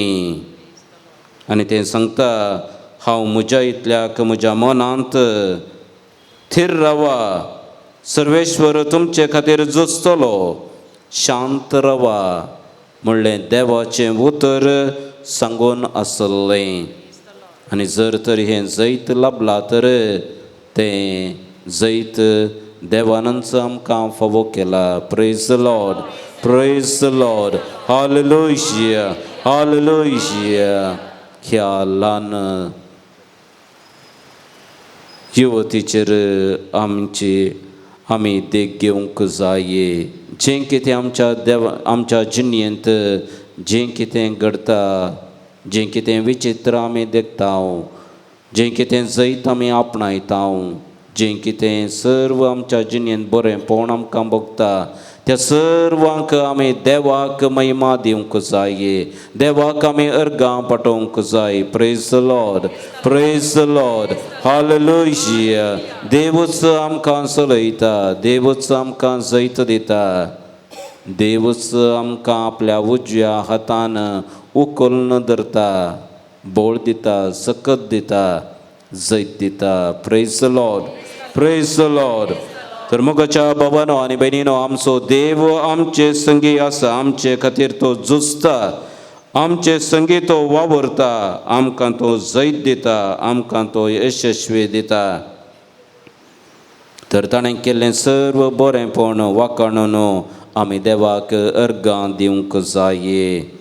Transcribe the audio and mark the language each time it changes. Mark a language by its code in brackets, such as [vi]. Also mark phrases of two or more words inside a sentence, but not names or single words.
[kok] आनी तें सांगता, हांव म्हज्या इतल्याक म्हज्या मनांत थीर रावा, सर्वेश्वर तुमचे खातीर झुजतलो, शांत रावा म्हणलें देवाचें उतर सांगून आसलें. आनी जर तर हें जैत लाभलां तर तें जैत देवानंच आमकां फावो केला. [en] Praise Lord, praise Lord. [kok] हालेलुया, हालेलुया. ह्या ल्हान युवतीचेर आमी देख घेवंक जाये. जें कितें आमच्या जिणेंत जें कितें घडटा, जें कितें विचित्र आमी देखता, जें कितें जैत आमी आपणायता, जें कितें सर्व आमच्या जिणेंत बरेंपण आमकां भोगता, त्या सर्वांक आमी देवाक महिमा दिवंक जाये, देवाक आमी अर्गां पाठोवंक जाय. [en] Praise Lord, praise Lord. [kok] हालेलुया. देवच आमकां चलयता, देवच आमकां जैत दिता, देवच आमकां आपल्या उजव्या हातान उखलून धरता, बळ दिता, सकत दिता, जैत दिता. [en] Praise Lord, praise Lord. [kok] तर मोगाच्या बाबांनो आनी भयणीनो, आमचो देव आमचे संगी आसा, आमचे खातीर तो झुजता, आमचे संगी तो वावरता, आमकां तो जैत दिता, आमकां तो यशस्वी दिता. तर ताणें केल्लें सर्व बरेंपण वाखाणून आमी देवाक अर्गां दिवंक जाये.